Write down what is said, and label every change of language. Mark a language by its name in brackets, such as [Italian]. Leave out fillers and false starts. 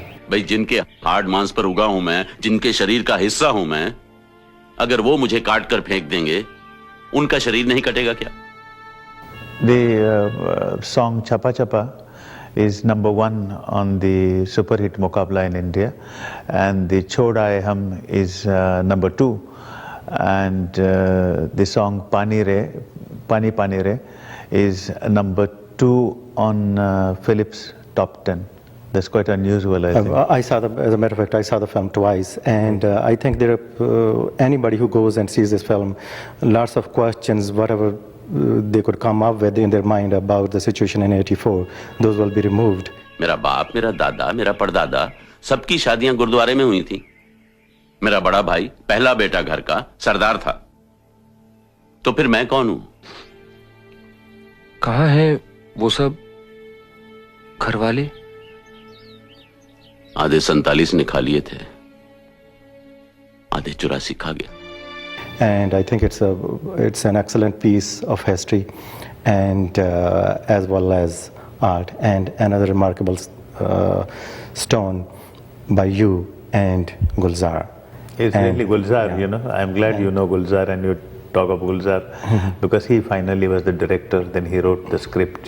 [Hindi] भाई जिनके हार्ड मांस पर उगा हूं मैं, जिनके शरीर का हिस्सा हूं मैं, अगर वो मुझे काट कर फेंक देंगे, उनका शरीर नहीं कटेगा क्या? [English] The song Chapa Chapa is #1 on the super hit Muqabla in India, and the Chhod Aaye Hum is #2, and the song Pani Pani Re is #2 on Philip's top 10. That's quite unusual, I think. As a matter of fact, I saw the film twice, and I think there are anybody who goes and sees this film, lots of questions, whatever they could come up with in their mind about the situation in 84, those will be removed. [Hindi] मेरा बाप, मेरा दादा, मेरा परदादा, सबकी शादियां गुरुद्वारे में हुई थी। मेरा बड़ा भाई, पहला बेटा घर का, सरदार था। तो फिर मैं कौन हूं? कहाँ है वो सब घर वाले? आधे 47 ने खा लिए थे, आधे 84 खा गया। [English] And I think it's an excellent piece of history, and as well as art, and another remarkable stone by you and Gulzar. It's really Gulzar, you know. I'm glad you know Gulzar and you talk of Gulzar because he finally was the director, then he wrote the script.